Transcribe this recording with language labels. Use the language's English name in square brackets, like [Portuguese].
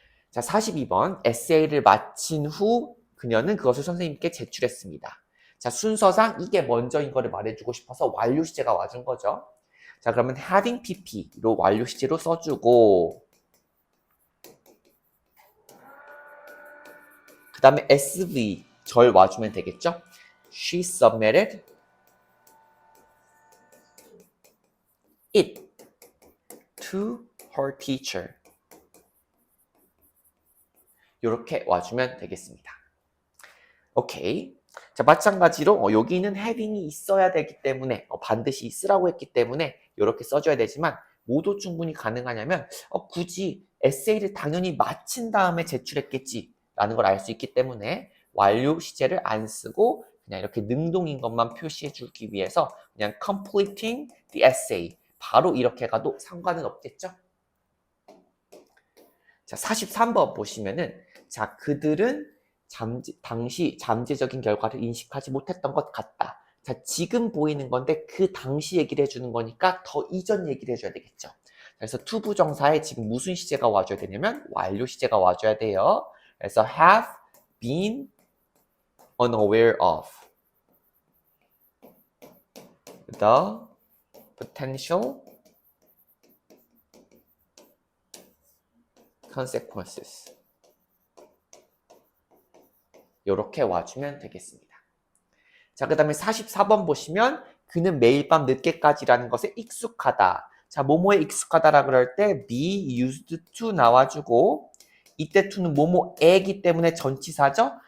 [Korean] 자, 42번 에세이를 마친 후 그녀는 그것을 선생님께 제출했습니다. 자, 순서상 이게 먼저인 거를 말해주고 싶어서 완료 시제가 와준 거죠. 자, 그러면 having pp로 완료 시제로 써주고 그 다음에 sv 절 와주면 되겠죠. [English] She submitted it to her teacher. [Korean] 이렇게 와주면 되겠습니다. 오케이. 자, 마찬가지로 여기는 having이 있어야 되기 때문에 반드시 있으라고 했기 때문에 이렇게 써줘야 되지만 뭐도 충분히 가능하냐면 굳이 에세이를 당연히 마친 다음에 제출했겠지 라는 걸 알 수 있기 때문에 완료 시제를 안 쓰고 그냥 이렇게 능동인 것만 표시해 주기 위해서 그냥 completing the essay 바로 이렇게 가도 상관은 없겠죠? 자, 43번 보시면은 자, 그들은 당시 잠재적인 결과를 인식하지 못했던 것 같다. 자, 지금 보이는 건데 그 당시 얘기를 해주는 거니까 더 이전 얘기를 해줘야 되겠죠. 그래서 투부정사에 지금 무슨 시제가 와줘야 되냐면 완료 시제가 와줘야 돼요. [English] 그래서 have been unaware of the potential consequences. [Korean] 이렇게 와주면 되겠습니다. 자, 그 다음에 44번 보시면 그는 매일 밤 늦게까지라는 것에 익숙하다. 자, 뭐뭐에 익숙하다라 그럴 때 be used to 나와주고 이때 to는 뭐뭐에기 때문에 전치사죠.